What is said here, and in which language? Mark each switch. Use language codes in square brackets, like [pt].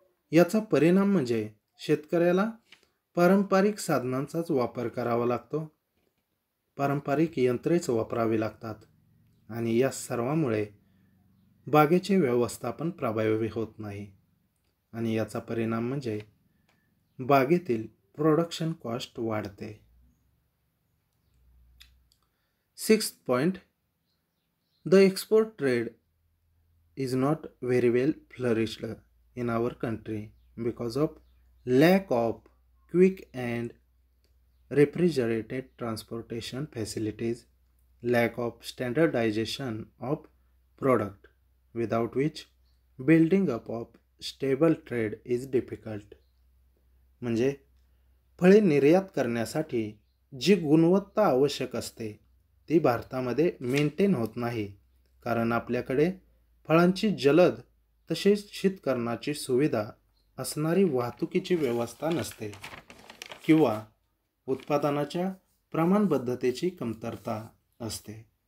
[mr] याचा परिणाम म्हणजे शेतकऱ्याला पारंपरिक साधनांचाच वापर करावा लागतो, पारंपरिक यंत्रेच वापरावी लागतात आणि या सर्वामुळे बागेचे व्यवस्थापन प्रभावी होत नाही आणि याचा परिणाम म्हणजे बागेतील प्रोडक्शन कॉस्ट वाढते. [en] Sixth point, the export trade is not very well flourished in our country because of lack of quick and refrigerated transportation facilities, lack of standardization of product, without which building up of stable trade is difficult. [mr] म्हणजे फळे निर्यात करण्यासाठी जी गुणवत्ता आवश्यक असते ती भारतामध्ये maintain होत नाही, कारण आपल्याकडे फळांची जलद तसेच शीतकरणाची सुविधा असणारी वाहतुकीची व्यवस्था नसते किंवा उत्पादनाच्या प्रमाणबद्धतेची कमतरता असते.